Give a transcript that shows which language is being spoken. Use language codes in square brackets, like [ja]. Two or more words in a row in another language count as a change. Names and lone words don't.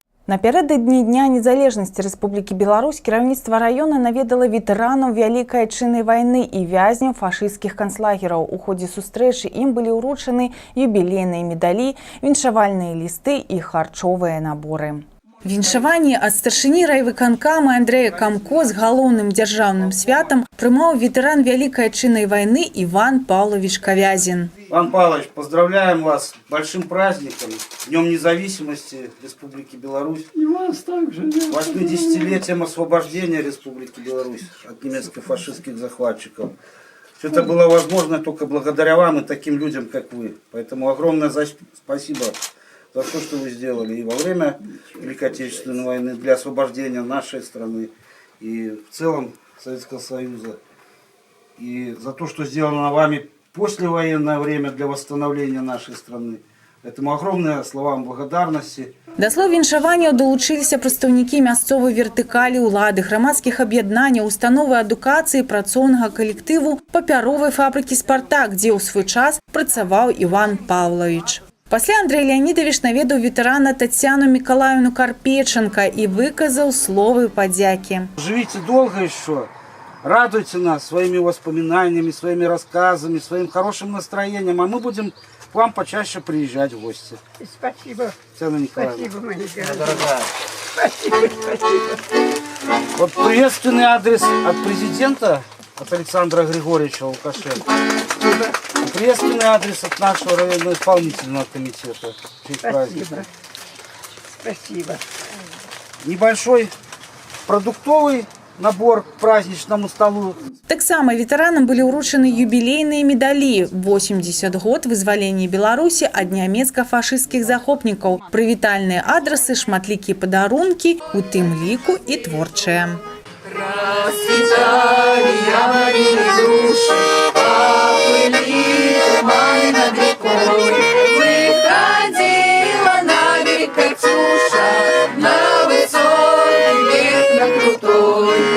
[be] Напярэдадні Дня незалежнасці Рэспублікі Беларусь кіраўніцтва раёна наведала ветэранаў Вялікай Адчыннай вайны і вязняў фашысцкіх канцлагераў. У ходзе сустрэчы ім былі ўручаны юбілейныя медалі, віншавальныя лісты і харчовыя наборы. Віншаванне ад старшыні райвыканкама Андрэя Камко з галоўным дзяржаўным святам прымаў ветэран Вялікай Адчыннай вайны Иван Павлович Ковязин. [ru] Иван Павлович, поздравляем вас с большим праздником, Днем независимости Республики Беларусь, 80-летием освобождения Республики Беларусь от немецко-фашистских захватчиков. Все это было возможно только благодаря вам и таким людям, как вы. Поэтому огромное спасибо за все, что вы сделали и во время Великой Отечественной войны для освобождения нашей страны и в целом Советского Союза. И за то, что сделано вами послевоенное время для восстановления нашей страны. Поэтому огромные слова вам благодарности. [be] Да слов віншаванняў долучилися прадстаўнікі мясцовай вертыкалі ўлады, грамадскіх аб'яднанняў, установы адукацыі, працоўнага калектыву папяровай фабрыкі «Спартак», дзе ў свой час працаваў Иван Павлович. Пасля Андрей Леонидович наведаў ветэрана Татьяну Миколаевну Карпеченко и выказал словы подяки. [ru] Живите долго еще, радуйте нас своими воспоминаниями, своими рассказами, своим хорошим настроением, а мы будем к вам почаще приезжать в гости. Спасибо. Татьяна Николаевна. Спасибо, мои дорогие. Дорогая. Спасибо. Вот приветственный адрес от президента, от Александра Григорьевича Лукашенко. Приветственный адрес от нашего районного исполнительного комитета. Спасибо. Спасибо. Небольшой продуктовый набор к праздничному столу. [be] Таксама ветэранам былі ўручаны юбілейныя медалі 80 год вызвалення Беларусі ад нямецка-фашысцкіх захопнікаў, прывітальныя адрасы, шматлікія падарункі, у тым ліку і творчыя. [ru] Расцветали яблони груши, поплыли туманы над рекой. Выходила на берег Катюша, на высокий берег, на крутой.